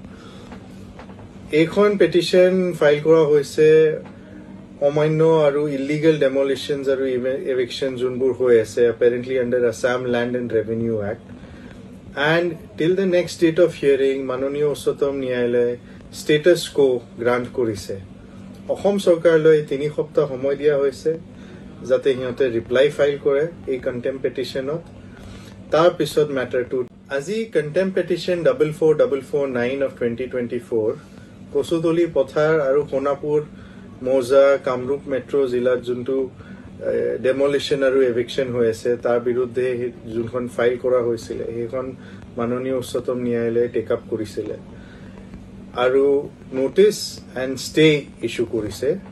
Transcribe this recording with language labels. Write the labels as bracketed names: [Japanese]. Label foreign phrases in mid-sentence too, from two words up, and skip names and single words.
[Assamese] এইখন [English] petition file [Assamese] কৰা হৈছে অমান্য আৰু [English] illegal demolitions [Assamese] আৰু এভিকশ্যন যোনবোৰ হৈ আছে [English] apparently under Assam Land and Revenue Act. And till the next date of hearing, [Assamese] মাননীয় উচ্চতম ন্যায়ালয়ে [English] status quo grant [Assamese] কৰিছে। অসম চৰকাৰলৈ 3 সপ্তাহ সময় দিয়া হৈছে যাতে সিহঁতে [English] reply file [Assamese] কৰে এই [English] contempt petition. [Assamese] তাৰ পিছত মেটাৰটো আজি [English] contempt petition 444449 of 2024 [Assamese] কচুতলি পথাৰ আৰু সোণাপুৰ মৌজা কামৰূপ মেট্ৰ' জিলাত যোনটো ডেমলিশ্যন আৰু এভিকশ্যন হৈ আছে তাৰ বিৰুদ্ধে যোনখন ফাইল কৰা হৈছিলে সেইখন মাননীয় উচ্চতম ন্যায়ালয়ে [English] take up [Assamese] কৰিছিলে আৰু [English] notice and stay issue [Assamese] কৰিছে।